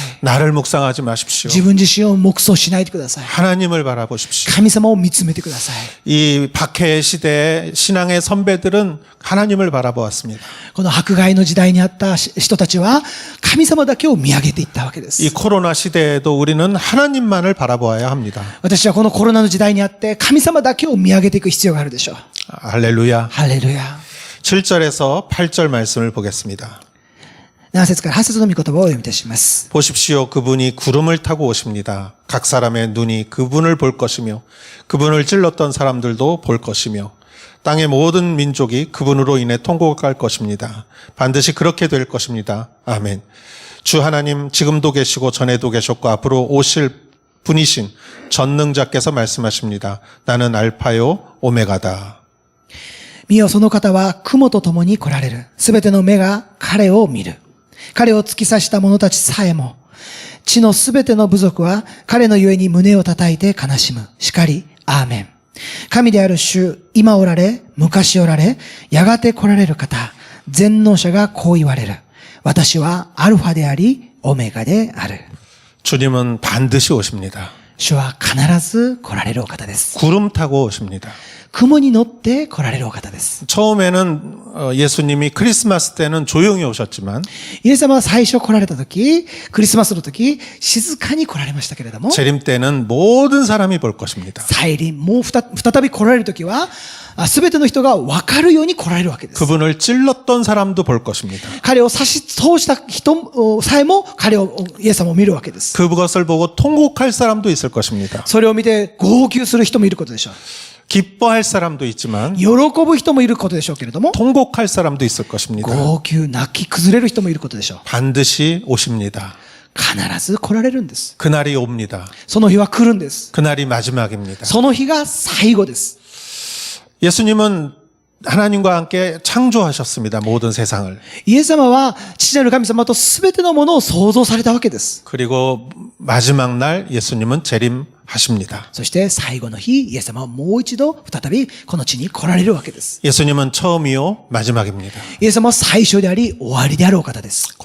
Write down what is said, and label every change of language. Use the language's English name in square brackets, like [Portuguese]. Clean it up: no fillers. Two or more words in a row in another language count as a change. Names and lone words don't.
[Korean] 나를 묵상하지 마십시오. [Japanese] 自分自身を黙想しないでください。 [Korean] 하나님을 바라보십시오. [Japanese] 神様を見つめてください。 [Korean] 이 박해 시대의 신앙의 선배들은 하나님을 바라보았습니다. [Japanese] この迫害の時代にあった人たちは神様だけを見上げていったわけです。 [Korean] 이 코로나 시대에도 우리는 하나님만을 바라보아야 합니다. [Japanese] 私はこのコロナの時代にあって神様だけを見上げていく必要があるでしょう。 [Korean] 할렐루야. [Japanese] ハレルヤ。 [Korean] 7절에서 8절 말씀을 보겠습니다. [Japanese] 7 節から8節の御言葉をお読みいたします。 [Korean] 보십시오. 그분이 구름을 타고 오십니다. 각 사람의 눈이 그분을 볼 것이며 그분을 찔렀던 사람들도 볼 것이며 땅의 모든 민족이 그분으로 인해 통곡할 것입니다. 반드시 그렇게 될 것입니다. 아멘. 주 하나님 지금도 계시고 전에도 계셨고 앞으로 오실 분이신 전능자께서 말씀하십니다. 나는 알파요 오메가다. [Japanese] 見よその方は雲と共に来られる。すべての目が彼を見る。彼を突き刺した者たちさえも、地のすべての部族は彼のゆえに胸を叩いて悲しむ。しかり、アーメン。神である主、今おられ、昔おられ、やがて来られる方、全能者がこう言われる。私はアルファであり、オメガである。 [Korean] 주님은 반드시 오십니다. [Japanese] 主は必ず来られるお方です。 [Korean] 구름 타고 오십니다. [Japanese] 雲に乗って来られるお方です。 [Korean] 처음에는 예수님이 크리스마스 때는 조용히 오셨지만 [Japanese] イエス様は最初来られた時、クリスマスの時、静かに来られましたけれども、 [Korean] 재림 때는 모든 사람이 볼 것입니다. [Japanese] 再臨、もう再び来られる時は、すべての人が分かるように来られるわけです。 [Korean] 그분을 찔렀던 사람도 볼 것입니다. [Japanese] 彼を差し通した人さえもイエス様を見るわけです。 [Korean] 그것을 보고 통곡할 사람도 있을 것입니다. [Japanese] それを見て号泣する人もいることでしょう。 [Korean] 기뻐할 사람도 있지만 [Japanese] 喜ぶ人もいることでしょうけれども、 [Korean] 통곡할 사람도 있을 것입니다. [Japanese] 号泣、泣き崩れる人もいることでしょう。 [Korean] 반드시 오십니다. [Japanese] 必ず来られるんです。 [Korean] 그날이 옵니다. [Japanese] その日は来るんです。 [Korean] 그날이 마지막입니다. [Japanese] その日が最後です。 [Korean] 예수님은 하나님과 함께 창조하셨습니다. 모든 세상을. [Japanese] イエス様は父なる神様と全てのものを創造されたわけです。 [Korean] 그리고 마지막 날 예수님은 재림하십니다. [Japanese] そして最後の日、イエス様はもう一度再びこの地に来られるわけです。 [Korean] 예수님은 처음이요 마지막입니다. [Japanese] イエス様は最初であり終わりであるお方です。